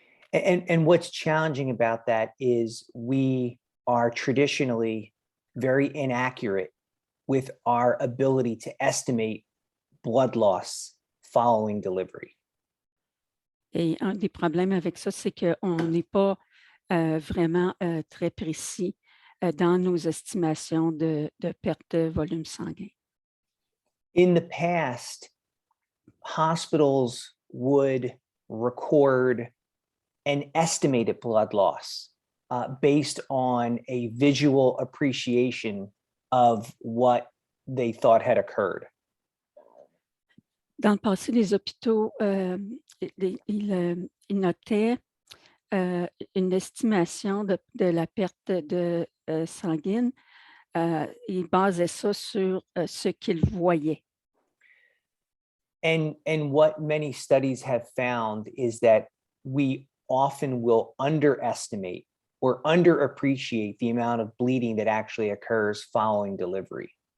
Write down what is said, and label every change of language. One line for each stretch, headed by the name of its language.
English: And what's challenging about that is we are traditionally very inaccurate with our ability to estimate blood loss following delivery.
French: Et un des problèmes avec ça, c'est qu'on n'est pas vraiment très précis dans nos estimations de perte de volume sanguin.
English: In the past, hospitals would record an estimated blood loss based on a visual appreciation of what they thought had occurred.
French: Dans le passé, les hôpitaux, ils notaient une estimation de la perte de sanguine. Ils basaient ça sur ce qu'ils voyaient.
English: And what many studies have found is that we often will underestimate or underappreciate the amount of bleeding that actually occurs following delivery.